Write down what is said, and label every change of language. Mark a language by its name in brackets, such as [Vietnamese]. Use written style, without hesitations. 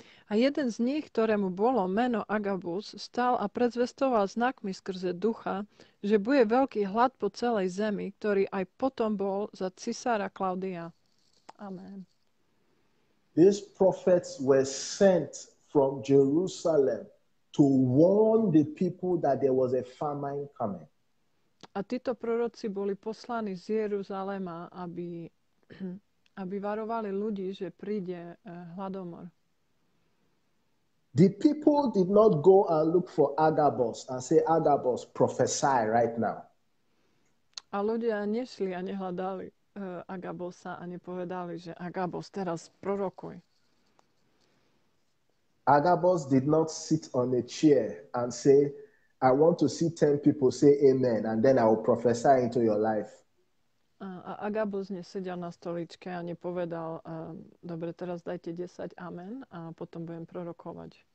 [Slovak] A jeden z nich, ktorému bolo meno Agabus, stal a predzvestoval znakmi skrze ducha, že bude veľký hlad po celej zemi, ktorý aj potom bol za cisára Klaudia. Amen. [English] These prophets were sent from Jerusalem to warn the people that there was a famine coming. [Slovak] A títo proroci boli poslaní z Jeruzalema, aby varovali ľudí, že príde hladomor. [English] The people did not go and look for Agabus and say, Agabus, prophesy right now. [Slovak] A ľudia nešli a nehľadali Agabosa a nepovedali, že Agabos, teraz prorokuj. [English] Agabus did not sit on a chair and say, I want to see 10 people say amen, and then I will prophesy into your life. [Slovak] A Agabus nesedel na stoličke a nepovedal, dobre, teraz dajte 10 amen a potom budem prorokovať.